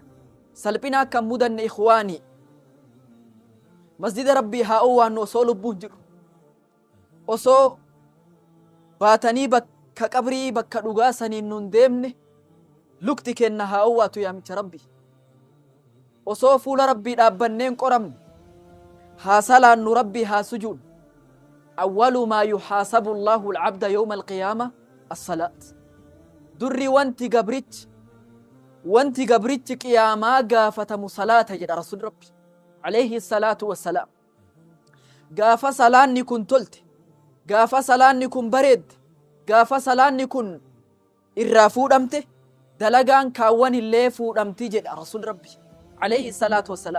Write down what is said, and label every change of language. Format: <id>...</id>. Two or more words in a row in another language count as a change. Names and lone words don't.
<om>Salphina akka mudanne ikhwaanii, masjida rabbii haa owwaannu osoo lubbuun jiru, osoo baatanii bakka qabrii bakka dhugaa saniin nun deemne lukti kenna haa owwaatu yaamicha rabbii. Osoo fuula rabbii dhaabbanneen qoramne haa salaannu rabbii haa sujuun.</om> <ar>أول ما يحاسب الله العبد يوم القيامة الصلاة.</ar> <om>Durri wanti gabrichi qiyaamaa gaafatamu salaata jedha rasuul rabbi</om> <ar>عليه الصلاة والسلام.</ar> <om>Gaafa salaanni kun tolte, gaafa salaanni kun bareedde, gaafa salaanni kun irraa fuudhamte, dalagaan kaawwan illee fuudhamti jedha rasuul rabbi</om> <ar>عليه الصلاة والسلام.</ar>